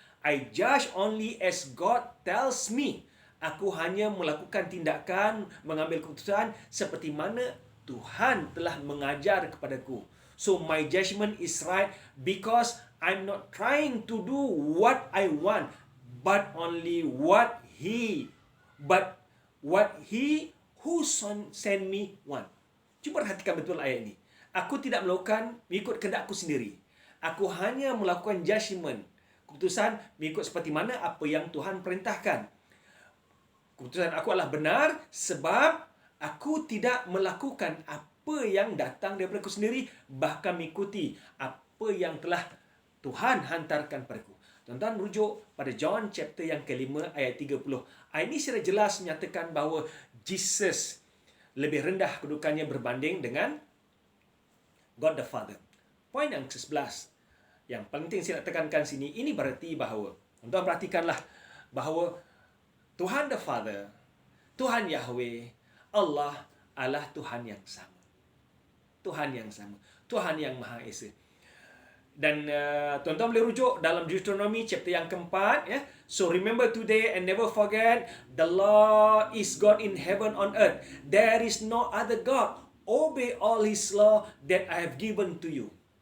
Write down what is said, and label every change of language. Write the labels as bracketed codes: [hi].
[en] I judge only as God tells me. [ms] Aku hanya melakukan tindakan, mengambil keputusan seperti mana Tuhan telah mengajar kepadaku. [en] So my judgment is right because I'm not trying to do what I want, but only what He who sent me want. [ms] Cuba perhatikan betul ayat ini. Aku tidak melakukan mengikut kehendakku sendiri. Aku hanya melakukan judgment, keputusan mengikut seperti mana apa yang Tuhan perintahkan. Keputusan aku adalah benar sebab aku tidak melakukan apa yang datang daripada aku sendiri, bahkan mengikuti apa yang telah Tuhan hantarkan padaku. Tuan-tuan rujuk pada John chapter yang ke-5 ayat 30. Ayat ini secara jelas menyatakan bahawa Jesus lebih rendah kedudukannya berbanding dengan God the Father. Poin yang ke-11 yang penting saya nak tekankan sini, ini berarti bahawa, tuan-tuan perhatikanlah bahawa Tuhan the Father, Tuhan Yahweh, Allah adalah Tuhan yang sama. Tuhan yang sama. Tuhan yang Maha Esa. Dan tuan-tuan boleh rujuk dalam Deuteronomy chapter yang keempat. Ya. [en] So remember today and never forget, the Lord is God in heaven on earth. There is no other God. Obey all His law that I have given to you.